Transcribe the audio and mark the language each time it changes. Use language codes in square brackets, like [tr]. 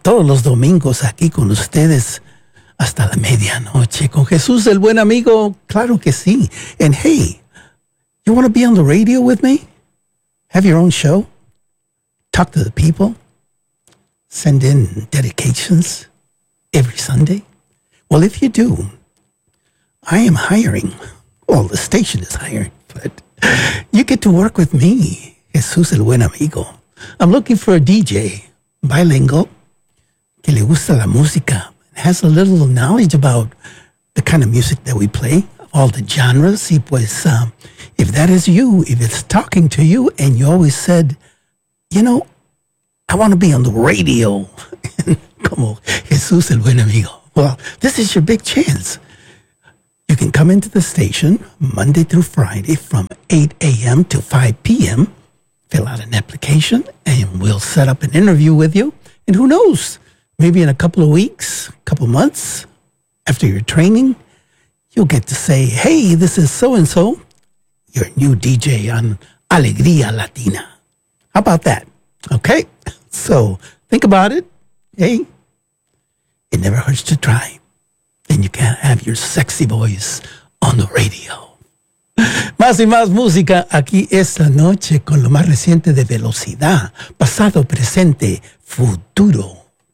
[es] Todos los domingos aquí con ustedes. Hasta la medianoche con Jesús, el buen amigo. Claro que sí. [en] And hey, you want to be on the radio with me? Have your own show? Talk to the people? Send in dedications every Sunday? Well, if you do, I am hiring. Well, the station is hiring, but you get to work with me, Jesús, el buen amigo. I'm looking for a DJ, bilingual, [es] que le gusta la música, [en] has a little knowledge about the kind of music that we play, all the genres. [es] Y pues, [en] if that is you, if it's talking to you, and you always said, you know, I want to be on the radio. [es] Como Jesús, el buen amigo. [en] Well, this is your big chance. You can come into the station Monday through Friday from 8 a.m. to 5 p.m. Fill out an application, and we'll set up an interview with you. And who knows? Maybe in a couple of weeks, a couple months after your training, you'll get to say, hey, this is so-and-so, your new DJ on Alegría Latina. How about that? Okay, so think about it. Hey, it never hurts to try. And you can have your sexy voice on the radio. [es] Más y más música aquí esta noche con lo más reciente de Velocidad, pasado, presente, futuro.